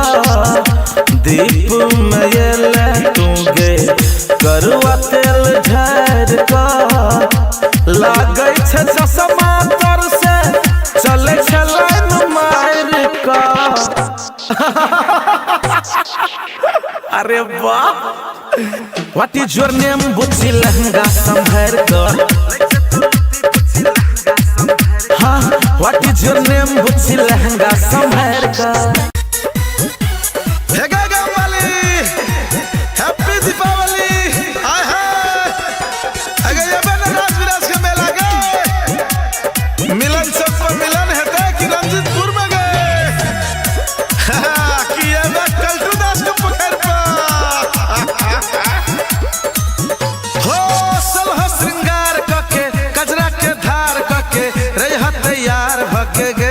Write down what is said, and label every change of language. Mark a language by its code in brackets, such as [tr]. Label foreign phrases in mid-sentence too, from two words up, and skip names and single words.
[mai] दीप मयल तू गे करुआ तेल झार का। लागै छे चश्मा तर से चले छे लाइन मार का। अरे वाह [en] What is your name [mai] बुच्ची लहंगा संभर कर। हाँ [en] What is your name [mai] बुच्ची लहंगा संभर कर। हैप्पी दीपावली हाय हाय। अगर ये मिलन चौक पर मिलन है कि रंजीतपुर में गए कि कल्टू दास को पोखर पर हो सलह श्रृंगार कके कजरा के धार कके रह तैयार भके गे।